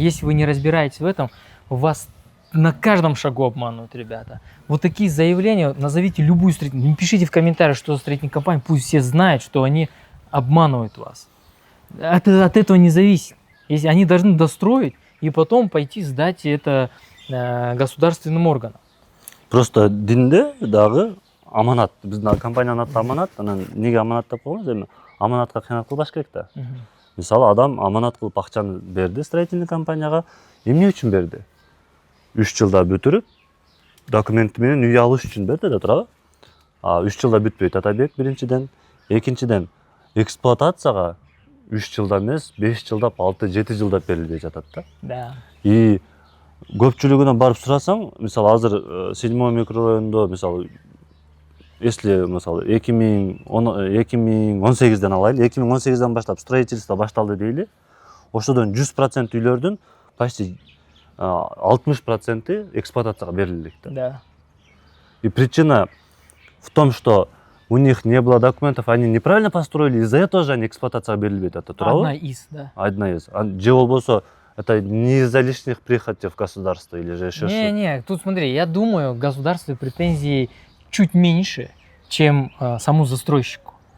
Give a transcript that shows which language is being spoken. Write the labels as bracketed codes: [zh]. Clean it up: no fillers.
[ru] Если вы не разбираетесь в этом, вас на каждом шагу обманывают, ребята. Вот такие заявления, назовите любую строительную, пишите в комментариях, что за строительные компании, пусть все знают, что они обманывают вас. От этого не зависит. Если они должны достроить и потом пойти сдать это государственным органам. [ky] Просто динде дагы аманат, биздин компаниянын аты аманат, анан неге аманат деп коебуз эми? Аманатка кыянат кылбаш керек да. Мисалы адам аманат кылып акчаны берди строительный компанияга, эмне үчүн берди? 3 жылда бүтүрүп, документи менен үй алыш үчүн берди да туурабы. 3 жылда бүтпөйт ата бек биринчиден. Экинчиден эксплуатацияга 3 жылда эмес, 5 жылдап, 6-7 жылдап берилбей жатат да. [ru] Да. [ky] И көпчүлүгүнөн барып сурасаң, мисалы азыр 7 микрорайондо, мисалы если мисалы 2018ден алайлы, 2018ден баштап строительство башталды дейли. Ошодон 100% үйлөрдүн почти 60% эксплуатацияга берилди да. [ru] Да. И причина в том, что у них не было документов, они неправильно построили, из-за этого же они [ky] эксплуатацияга берилбейт да, туурабы? [ru] Одна из, да. Одна из. [ky] Же болбосо [ru] это не из-за лишних прихотей в государство или же еще что-то? Не, тут смотри, я думаю, государство претензий чуть меньше, чем саму застройщику.